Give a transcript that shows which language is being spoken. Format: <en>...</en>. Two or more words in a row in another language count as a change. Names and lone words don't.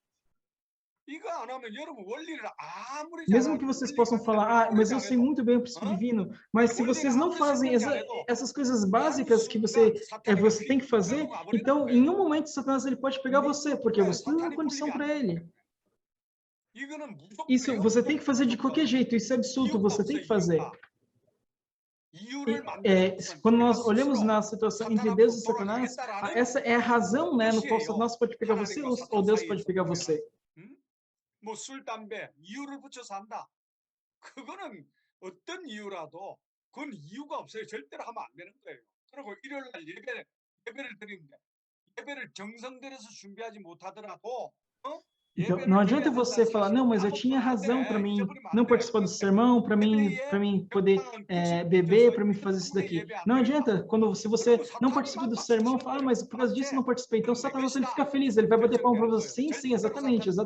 <pt>Mesmo que vocês possam falar, mas eu sei muito bem o princípio divino, mas se vocês não fazem essas coisas básicas que você tem que fazer, então, em um momento, Satanás ele pode pegar você, porque você não tem condição para ele. Isso você tem que fazer de qualquer jeito, isso é absurdo, você tem que fazer. Quando nós olhamos na situação entre Deus e Satanás, essa é a razão, né, no qual Satanás pode pegar você ou Deus pode pegar você.</pt> <ko>술, 담배, 이유를 붙여서 한다. 그거는 어떤 이유라도 그건 이유가 없어요. 절대로 하면 안 되는 거예요. 그리고 일요일 날 예배를 드리는데 예배를 정성들여서 준비하지 못하더라도</ko> <pt>Então, não adianta você falar, não, mas eu tinha razão para mim não participar do sermão, para mim poder beber, para mim fazer isso daqui. Não adianta, se você não participa do sermão, fala, mas por causa disso eu não participei. Então, Satanás ele fica feliz, ele vai bater palma para você. Sim, sim, exatamente.</pt>